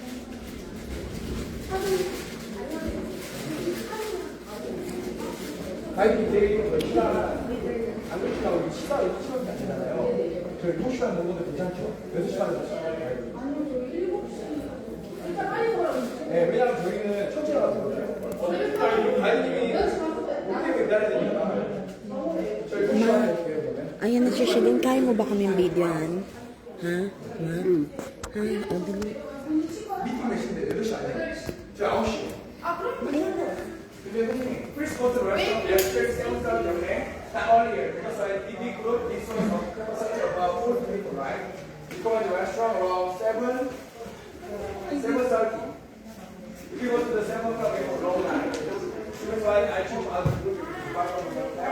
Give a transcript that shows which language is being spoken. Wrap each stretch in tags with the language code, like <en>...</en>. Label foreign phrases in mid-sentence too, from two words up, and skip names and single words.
<ko>가이드 데이터 시간 안 그렇지만 우리 시간이 안 되잖아요. 저희 2시간 넘어도 괜찮죠? 6시간을 가이드. 아니요, 저 7시. 일단 빨리 걸어주세요. 네, 왜냐면 저희는 천천히 가거든요. 가이드님이 못 기다려야 되니까. 저희 2시간에 올게요, 그러면.</ko> <tl>Ayan na siya, Shilin. Kaya mo ba kaming videoan? Ha? Ha? Ha? O, dali.</tl> <ko>미팅 몇 시인데 8시 아니에요? 저 9시. 아, 그럼 근데 선생님,</ko> <en>first go to restaurant, yes, first sales start your day, not earlier, because I TV group is sort of capacity about 4 people, right? You go to the restaurant around 7:30. If you go to the 7 o'clock, it's a long night. That's why I choose other group if you back from the hotel.</en>